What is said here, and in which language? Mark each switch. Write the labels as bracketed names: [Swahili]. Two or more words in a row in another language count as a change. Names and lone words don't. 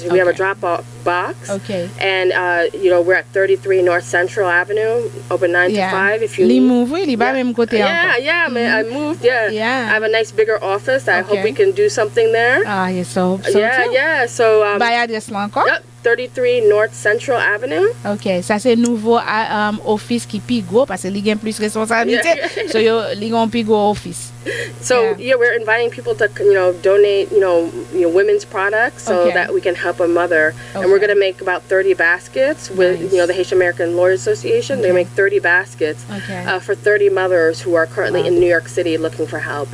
[English] We have a drop-off box. Okay. And we're at 33 North Central Avenue, open 9 to 5. If you need. I moved. Yeah. I have a nice bigger office. I hope we can do something there. Yes, so hope so too. Yeah. So by address [Haitian Creole] là encore? [English] Yep. 33 North Central Avenue. [Haitian Creole] OK, ça c'est nouveau office qui plus gros parce que li gen plus responsabilité. So li gon plus gros office. [English] So we're inviting people to donate women's products so that we can help a mother. And we're going to make about 30 baskets with the Haitian American Lawyers Association. They make 30 baskets for 30 mothers who are currently in New York City looking for help.